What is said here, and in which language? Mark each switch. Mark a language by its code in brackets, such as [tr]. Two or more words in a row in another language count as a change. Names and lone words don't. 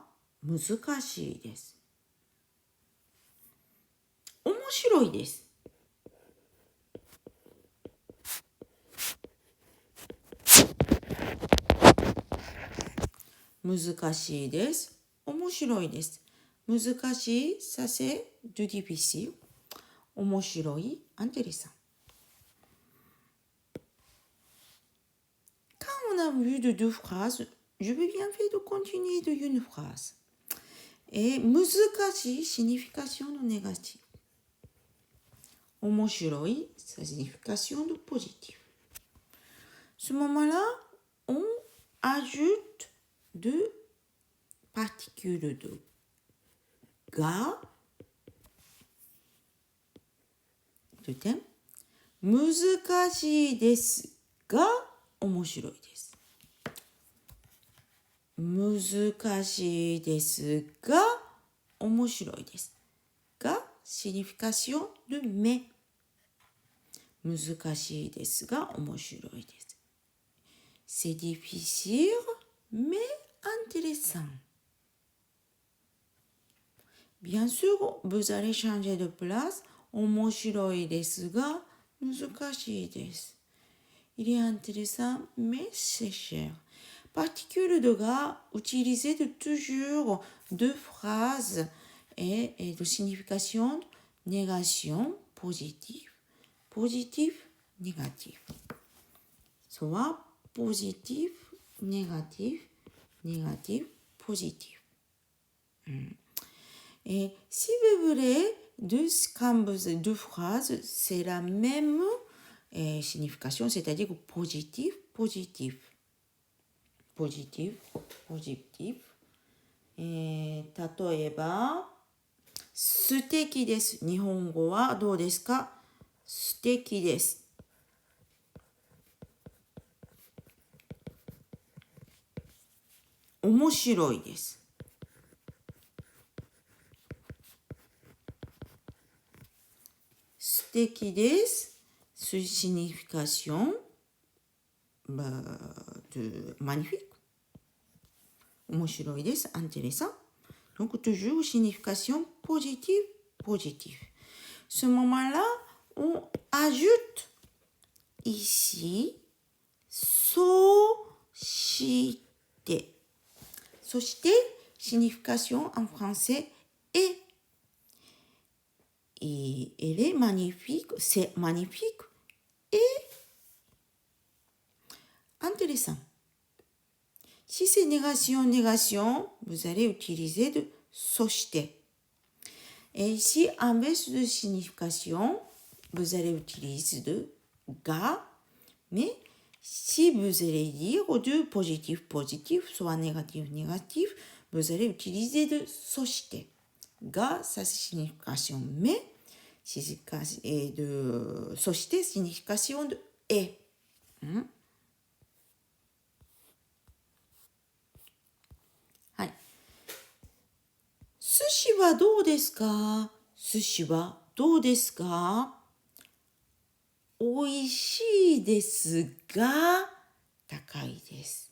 [ja] 難しいです。面白いです。難しいです。面白いです。難しい、 [fr] ça c'est du difficile。面白い、intéressant。Quand on a vu de deux phrases, je vais bien faire de continuer de une phrase. Et 難しい signification de négative. 面白い signification de positive. Ce moment-là, on ajoute deux particules de ga, de thème. [ja] 難しいですが面白いです。難しいですが面白いです。 [fr] が signification de mais。 [ja] 難しいですが面白いです。 [fr] C'est difficile mais intéressant. Bien sûr, vous allez changer de place. [ja] 面白いですが難しいです。 [fr] Il est intéressant mais c'est cher. Particule de gras utilisée de toujours deux phrases et de signification négation positive, positive, négative. Soit positive, négative, négative, positif. Et si vous voulez deux phrases, c'est la même signification, c'est-à-dire positif, positif. Positif, positif. [ja] 例えば、素敵です。日本語はどうですか？素敵です。面白いです。素敵です。 [fr] Signification de magnifique. [ja] 面白いです。Intéressant. [fr] Donc toujours signification positive, positive. Ce moment-là, on ajoute ici そして。そして signification en français est. Et elle est magnifique, c'est magnifique et intéressant. Si c'est négation, négation, vous allez utiliser de そして. Et si inverse de signification, vous allez utiliser de が. Mais si vous allez dire de positif, positif, soit négatif, négatif, vous allez utiliser de そして. が, ça c'est signification mais, et de そして signification de et. [ja] はい。寿司はどうですか？寿司はどうですか？おいしいですが、高いです。